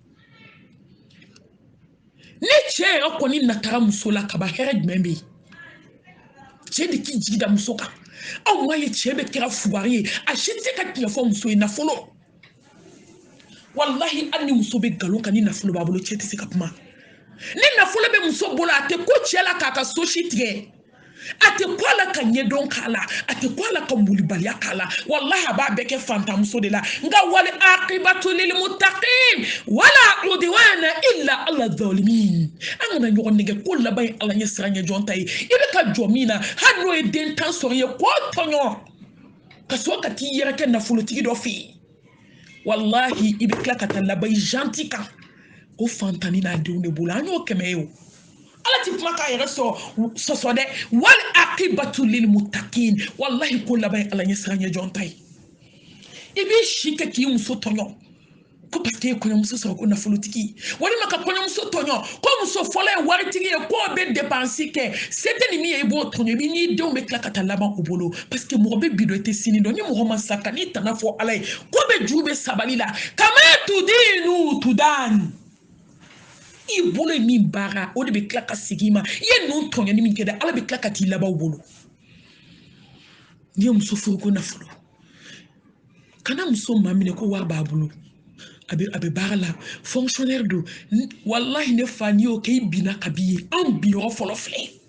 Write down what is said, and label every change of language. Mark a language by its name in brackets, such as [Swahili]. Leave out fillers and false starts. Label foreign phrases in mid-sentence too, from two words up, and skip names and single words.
[Bambara] ni cɛ yɛrɛ kɔni natara muso la kaba hɛrɛ jumɛn bɛ yen cɛ de k'i jigi da muso kan aw ma ye cɛ bɛ kɛra fugari ye a si tɛ se ka tiɲɛ fɔ muso ye nafolo wallahi hali ni muso bɛ nkalon kan ni nafolo b'a bolo cɛ tɛ se ka kuma ni nafolo bɛ muso bolo a tɛ ko cɛ la k'a ka so si tigɛ a tɛ ko a la ka ɲɛdɔn k'a la a tɛ ko a la ka molibaliya k'a la wallahi a b'a bɛɛ kɛ fantanmuso de la nka [Arabic] والعاقبة للمتقين ولا عدوان إلا على الظالمين [Bambara] an kana ɲɔgɔn nɛgɛ ko laban ye ala ɲɛ siran ɲɛ jɔn ta ye i bɛ ka jɔ min na hali n'o ye den tan sɔrɔ ye k'o tɔɲɔ ka sɔrɔ ka t'i yɛrɛ kɛ nafolotigi dɔ fɛ yen wallahi i bɛ tila ka taa laban i janti kan ko fantani n'a denw de bolo an y'o kɛmɛ ye o ala ti kuma k'a yɛrɛ sɔsɔ dɛ [Arabic] والعاقبة للمتقين [Bambara] wallahi ko laban ala ɲɛ siran ɲɛ jɔn ta ye i b'i si kɛ k'i muso tɔɲɔ ko [French] parce que [Bambara] kɔɲɔmuso sɔrɔ ko nafolotigi walima ka kɔɲɔmuso tɔɲɔ ko muso fɔlɔ ye waritigi ye k'o bɛ dépense kɛ se tɛ ni min ye i b'o tɔɲɔ i n'i denw bɛ tila ka taa laban u bolo [French] parce que [Bambara] mɔgɔ bɛ bi dɔn i tɛ sini dɔn ni mɔgɔ ma sa ka n'i tana fɔ ala ye ko bɛ juru bɛ sabali la [Arabic] كما تدين تدان [Bambara] i bolo ye min baara o de bɛ tila ka segin i ma i ye ninnu tɔɲɔni min kɛ dɛ ala bɛ tila ka t'i laban u bolo n'i ye muso furu ko nafolo kana muso maa minɛ ko wari b'a bolo a bɛ baara la fonctionnaire don wallahi ne fa n'i y'o kɛ i binna ka b'i ye anw bi yɔrɔ fɔlɔ filɛ